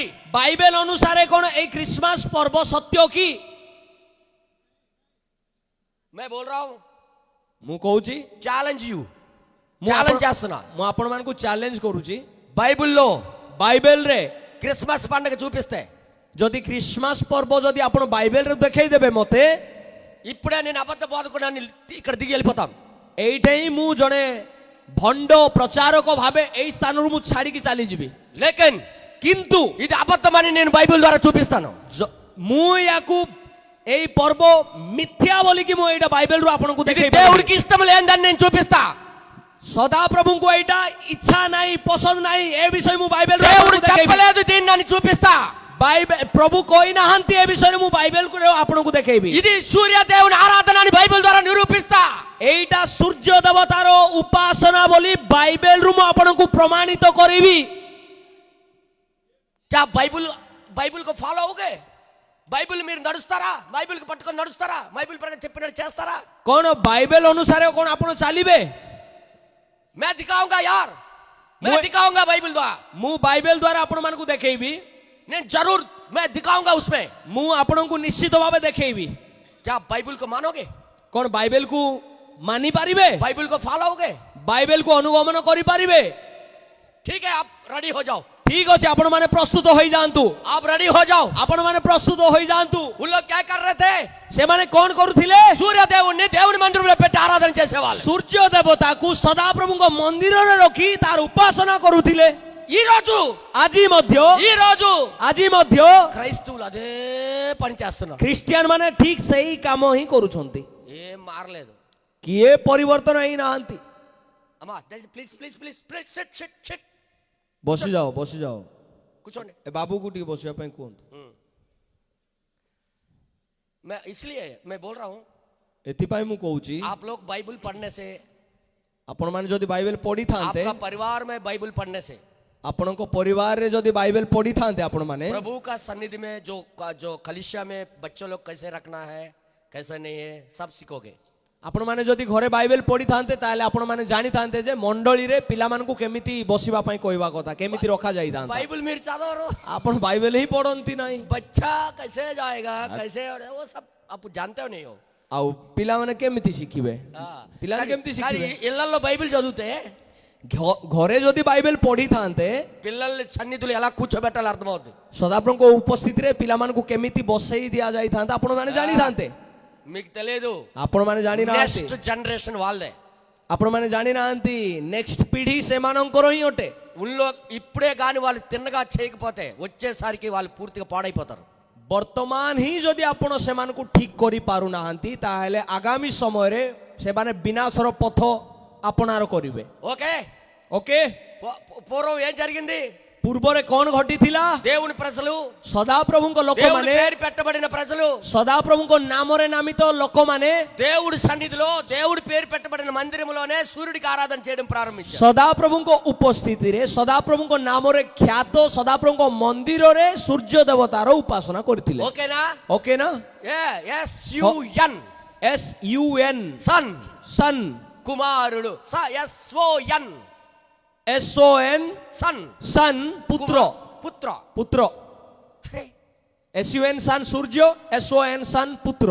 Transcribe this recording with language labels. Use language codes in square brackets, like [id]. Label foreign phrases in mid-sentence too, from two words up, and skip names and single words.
[or] ବାଇବେଲ ଅନୁସାରେ କ'ଣ ଏଇ ଖ୍ରୀଷ୍ଟମାସ ପର୍ବ ସତ୍ୟ କି? [hi] मैं बोल रहा हूं, [or] ମୁଁ କହୁଛି, [en] challenge you, [or] ମୁଁ [te] ఛాలెంజ్ చేస్తున్నా. [or] ମୁଁ ଆପଣମାନଙ୍କୁ ଚ୍ୟାଲେଞ୍ଜ କରୁଛି. [te] బైబిల్లో [or] ବାଇବେଲରେ [te] క్రిస్మస్ పండుగ చూపిస్తే, [or] ଯଦି ଖ୍ରୀଷ୍ଟମାସ ପର୍ବ ଯଦି ଆପଣ ବାଇବେଲରେ ଦେଖେଇଦେବେ ମତେ, [te] ఇప్పుడే నేను అబద్ధ బోధకుడిని ఇక్కడ దిగి వెళ్ళిపోతాం. [or] ଏଇଟା ହିଁ ମୁଁ ଜଣେ ଭଣ୍ଡ ପ୍ରଚାରକ ଭାବେ ଏଇ ସ୍ଥାନରୁ ମୁଁ ଛାଡ଼ିକି ଚାଲିଯିବି. [te] లేకిన్ [or] କିନ୍ତୁ [te] ఇది అబద్ధమని నేను బైబిల్ ద్వారా చూపిస్తాను. [or] ମୁଁ ୟାକୁ ଏଇ ପର୍ବ ମିଥ୍ୟା ବୋଲିକି ମୁଁ ଏଇଟା ବାଇବେଲରୁ ଆପଣଙ୍କୁ [te] ఇది [or] ଦେଖେଇ [te] దేవుడికి ఇష్టం లేదని నేను చూపిస్తా. [or] ସଦାପ୍ରଭୁଙ୍କୁ ଏଇଟା ଇଚ୍ଛା ନାହିଁ, ପସନ୍ଦ ନାହିଁ, ଏ ବିଷୟ ମୁଁ ବାଇବେଲରୁ [te] దేవుడు [or] ଆପଣଙ୍କୁ ଦେଖେଇବି. [te] చెప్పలేదు దీన్ని అని చూపిస్తా. [or] ପ୍ରଭୁ କହିନାହାନ୍ତି ଏ ବିଷୟରେ, ମୁଁ ବାଇବେଲକୁ ଆପଣଙ୍କୁ ଦେଖେଇବି. [te] ఇది సూర్య దేవుని ఆరాధన అని బైబిల్ ద్వారా నిరూపిస్తా. [or] ଏଇଟା ସୂର୍ଯ୍ୟ ଦେବତାର ଉପାସନା ବୋଲି ବାଇବେଲରୁ ମୁଁ ଆପଣଙ୍କୁ ପ୍ରମାଣିତ କରିବି. [hi] क्या बाइबल को फॉलो होगे? [te] బైబిల్ మీరు నడుస్తారా? బైబిల్ కి పట్టుకొని నడుస్తారా? బైబిల్ ప్రకారం చెప్పినట్టు చేస్తారా? [or] କ'ଣ ବାଇବେଲ ଅନୁସାରେ କ'ଣ ଆପଣ ଚାଲିବେ? [hi] मैं दिखाऊंगा यार, मैं दिखाऊंगा बाइबल द्वारा. [or] ମୁଁ ବାଇବେଲ ଦ୍ୱାରା ଆପଣମାନଙ୍କୁ ଦେଖେଇବି. [hi] नहीं जरूर मैं दिखाऊंगा उसमें. [or] ମୁଁ ଆପଣଙ୍କୁ ନିଶ୍ଚିତ ଭାବେ ଦେଖେଇବି. [hi] क्या बाइबल को मानोगे? [or] କ'ଣ ବାଇବେଲକୁ ମାନି ପାରିବେ? [hi] बाइबल को फॉलो होगे? [or] ବାଇବେଲକୁ ଅନୁଗମନ କରିପାରିବେ? [hi] ठीक है, आप रेडी हो जाओ. [or] ଠିକ ଅଛି, ଆପଣମାନେ ପ୍ରସ୍ତୁତ ହୋଇଯାଆନ୍ତୁ. [hi] आप रेडी हो जाओ. [or] ଆପଣମାନେ ପ୍ରସ୍ତୁତ ହୋଇଯାଆନ୍ତୁ. [hi] उन लोग क्या कर रहे थे? [or] ସେମାନେ କ'ଣ କରୁଥିଲେ? [te] సూర్య దేవుణ్ణి దేవుని మందిరంలో పెట్టి ఆరాధన చేసేవాళ్ళు. [or] ସୂର୍ଯ୍ୟ ଦେବତାକୁ ସଦାପ୍ରଭୁଙ୍କ ମନ୍ଦିରରେ ରଖି ତାର ଉପାସନା କରୁଥିଲେ. [te] ఈ రోజు [or] ଆଜି ମଧ୍ୟ [te] క్రైస్తవులు అదే పని చేస్తున్నారు. [or] ଖ୍ରୀଷ୍ଟିଆନ ମାନେ ଠିକ ସେଇ କାମ ହିଁ କରୁଛନ୍ତି. [te] ఏం మారలేదు. [or] କିଏ ପରିବର୍ତ୍ତନ ହେଇନାହାନ୍ତି. [en] అమ్మా please please please please sit sit sit [or] ବସିଯାଅ, ବସିଯାଅ. [te] కూర్చోండి. [or] ଏ ବାବୁକୁ ଟିକେ ବସିବା ପାଇଁ କୁହନ୍ତୁ. [hi] मैं इसलिए मैं बोल रहा हूँ, [or] ଏଥିପାଇଁ ମୁଁ କହୁଛି, [hi] आप लोग बाइबल पढ़ने से, [or] ଆପଣମାନେ ଯଦି ବାଇବେଲ ପଢିଥାନ୍ତେ, [hi] आपका परिवार में बाइबल पढ़ने से, [or] ଆପଣଙ୍କ ପରିବାରରେ ଯଦି ବାଇବେଲ ପଢିଥାନ୍ତେ ଆପଣମାନେ, [hi] प्रभु का सन्निधि में जो कलीसिया में बच्चों लोग कैसे रखना है, कैसे नहीं है, सब सीखोगे. [or] ଆପଣମାନେ ଯଦି ଘରେ ବାଇବେଲ ପଢିଥାନ୍ତେ ତାହେଲେ ଆପଣମାନେ ଜାଣିଥାନ୍ତେ ଯେ ମଣ୍ଡଳୀରେ ପିଲାମାନଙ୍କୁ କେମିତି ବସିବା ପାଇଁ କହିବା କଥା, କେମିତି ରଖାଯାଇଥାନ୍ତା. [hi] बाइबल मेरे चादर [or] ଆପଣ ବାଇବେଲ ହିଁ ପଢନ୍ତି ନାହିଁ. [hi] बच्चा कैसे जाएगा, कैसे, वो सब आप जानते हो नहीं हो. [or] ଆଉ ପିଲାମାନେ କେମିତି ଶିଖିବେ? [hi] हाँ. [or] ପିଲାମାନେ କେମିତି ଶିଖିବେ? [te] ఇళ్లలో బైబిల్ చదివితే [or] ଘରେ ଯଦି ବାଇବେଲ ପଢିଥାନ୍ତେ, [te] పిల్లల్ని సన్నిధులు ఎలా కూర్చోబెట్టాలి అర్థమవుతుంది. [or] ସଦାପ୍ରଭୁଙ୍କ ଉପସ୍ଥିତିରେ ପିଲାମାନଙ୍କୁ କେମିତି ବସେଇ ଦିଆଯାଇଥାନ୍ତା ଆପଣମାନେ ଜାଣିଥାନ୍ତେ. [te] మీకు తెలియదు. [or] ଆପଣମାନେ ଜାଣିନାହାନ୍ତି. [en] next generation [te] వాళ్ళే. [or] ଆପଣମାନେ ଜାଣିନାହାନ୍ତି ନେକ୍ସଟ ପିଢି ସେମାନଙ୍କର ହିଁ ଅଟେ. [te] ఉల్లో ఇప్పుడే కానీ వాళ్ళు తిన్నగా చేయకపోతే వచ్చేసరికి వాళ్ళు పూర్తిగా పాడైపోతారు. [or] ବର୍ତ୍ତମାନ ହିଁ ଯଦି ଆପଣ ସେମାନଙ୍କୁ ଠିକ କରିପାରୁନାହାନ୍ତି ତାହେଲେ ଆଗାମୀ ସମୟରେ ସେମାନେ ବିନାଶର ପଥ ଆପଣାର କରିବେ। [te] ఓకే [or] ଓକେ, [te] పూర్వం ఏం జరిగింది? [or] ପୂର୍ବରେ କଣ ଘଟିଥିଲା? [te] దేవుని ప్రజలు, [or] ସଦାପ୍ରଭୁଙ୍କ [te] దేవుని [or] ଲୋକମାନେ, [te] పేరు పెట్టబడిన ప్రజలు, [or] ସଦାପ୍ରଭୁଙ୍କ ନାମରେ ନାମିତ ଲୋକମାନେ [te] దేవుడి సన్నిధిలో దేవుడి పేరు పెట్టబడిన మందిరంలోనే సూర్యుడికి ఆరాధన చేయడం ప్రారంభించారు. [or] ସଦାପ୍ରଭୁଙ୍କ ଉପସ୍ଥିତିରେ, ସଦାପ୍ରଭୁଙ୍କ ନାମରେ ଖ୍ୟାତ ସଦାପ୍ରଭୁଙ୍କ ମନ୍ଦିରରେ ସୂର୍ଯ୍ୟ ଦେବତାର ଉପାସନା କରିଥିଲେ। [te] ఓకేనా? [or] ଓକେ ନା? [en] SUN SUN [te] సన్, సన్, కుమారుడు. SON SON సన్, సన్, పుత్ర, పుత్ర. పుత్ర। [hi] अरे, [te] SUN సన్ సూర్య, SON సన్ పుత్ర।